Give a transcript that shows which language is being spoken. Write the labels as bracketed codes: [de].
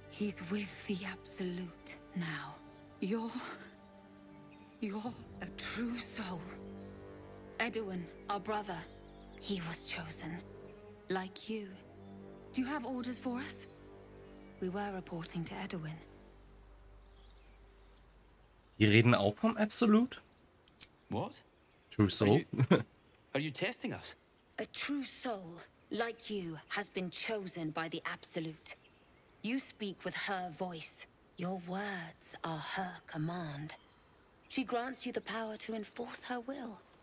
[en] He's with the Absolute now. You're a true soul. Edwin, our brother, he was chosen. Like you. Do you have orders for us? We were reporting to Edwin. [de] Die reden auch vom Absolute? [en] What? True Soul? Are you testing us? A true soul, like you, has been chosen by the Absolute. You speak with her voice. Your words are her command. She grants you the power to enforce her will.